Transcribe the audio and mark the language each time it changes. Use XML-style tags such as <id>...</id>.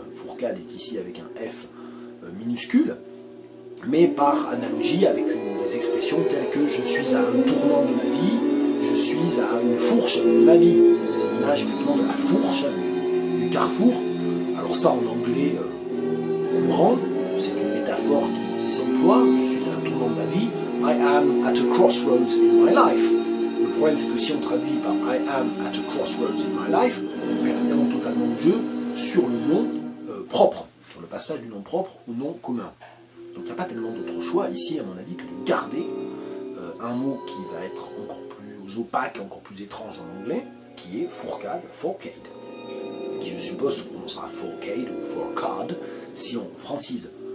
<fr>Fourcade est ici avec un F minuscule, mais par analogie avec des expressions telles que je suis à un tournant de ma vie, je suis à une fourche de ma vie. C'est l'image effectivement de la fourche, du carrefour. Alors ça en anglais courant, c'est une métaphore qui s'emploie. Je suis à un tournant de ma vie.</fr> <en>I am at a crossroads in my life.</en> <fr>Le problème c'est que si on traduit par</fr> <en>I am at a crossroads in my life,</en> <fr>on perd évidemment totalement le jeu sur le nom propre, sur le passage du nom propre au nom commun. Donc il n'y a pas tellement d'autre choix ici à mon avis que de garder un mot qui va être encore plus opaque, encore plus étrange en anglais, qui est fourcade, forcade, qui je suppose se prononcera forcade ou forcade si on francise.</fr>